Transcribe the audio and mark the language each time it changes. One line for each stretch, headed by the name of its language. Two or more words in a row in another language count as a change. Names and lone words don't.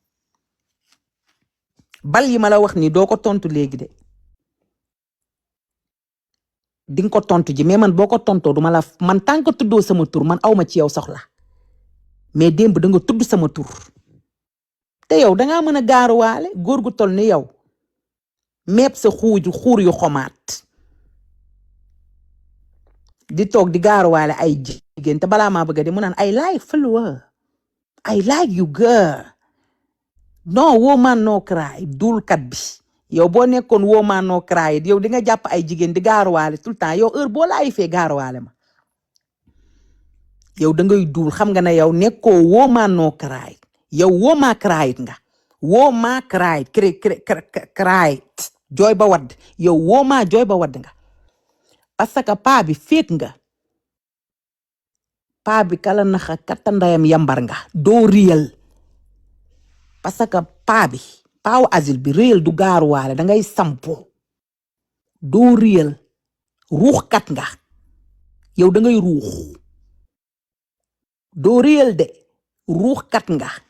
Wolof: bal yi ma la wax ni doo ko tontu léegi de di nga ko tontu ji mais man boo ko tontoo duma la man
French: tant que
Wolof: tuddoo sama tur man awma ci yow soxla mais démb da nga tudd sama tur te yow dangaa mën a gaaruwaale góor gu tol ni yow meeb sa xuur yu xomaat di toog di gaaruwaale ay jigéen te balaa maa bëgg a di mu naan
English: I like Fleur I like you girl
Wolof: non
English: woman no cry
Wolof: dulkat bi yow boo nekkoon
English: woman no cry
Wolof: yow di nga jàpp ay jigéen di gaaruwaale
French: tout le temps
Wolof: yow heure boo laay fee gaaruwaale ma yow da ngay duul xam nga ne yow nekkoo
English: woman no cry
Wolof: yow wooma cry nga wooma cry jooy ba wadd yow wooma jooy ba wadd nga
French: parce que
Wolof: paa bi féet nga paa bi kala naxa katta ndayam yambar nga doo réel
French: parce que
Wolof: paawu asil bi réel du gaaruwaale dangay sampo doo réel ruuxkat nga yow dangay ruux doo réel de ruuxkat nga